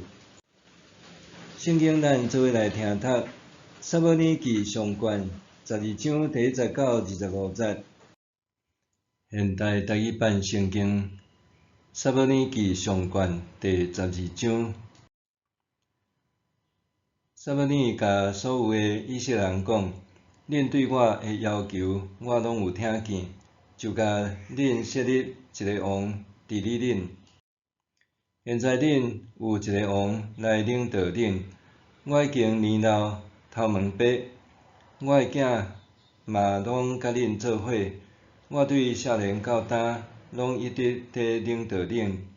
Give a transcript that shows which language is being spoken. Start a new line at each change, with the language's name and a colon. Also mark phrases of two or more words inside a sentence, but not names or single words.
Min Nan Chinese: 圣经咱做伙来听读，撒母耳记上卷12章第10到25节。现代台语版圣经，撒母耳记上卷第12章。撒母耳甲所有的以色列人讲：恁对我的要求，我拢有听见，就甲恁设立一个王治理恁。现在恁有一个王来领导恁，我已经年老头毛白，我的囝嘛拢甲恁做伙，我对少年到大，拢一直伫领导恁。